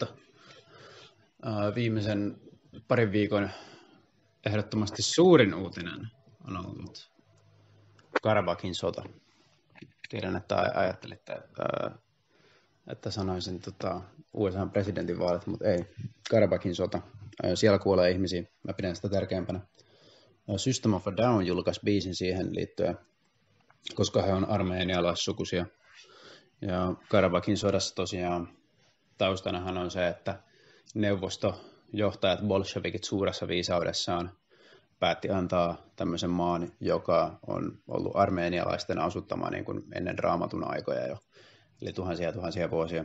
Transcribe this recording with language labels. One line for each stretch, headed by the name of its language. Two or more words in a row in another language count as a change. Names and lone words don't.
Finnish: Viimeisen parin viikon ehdottomasti suurin uutinen on ollut Karabahin sota. Tiedän, että ajattelitte, että sanoisin USA:n presidentinvaalit, mutta ei. Karabahin sota. Siellä kuolee ihmisiä. Mä pidän sitä tärkeämpänä. System of a Down julkaisi biisin siihen liittyen, koska he on armeenialaissukuisia. Ja Karabahin sodassa tosiaan taustanahan on se, että neuvostojohtajat bolshevikit suuressa viisaudessaan päätti antaa tämmöisen maan, joka on ollut armeenialaisten asuttama niin kuin ennen raamatun aikoja jo, eli tuhansia vuosia.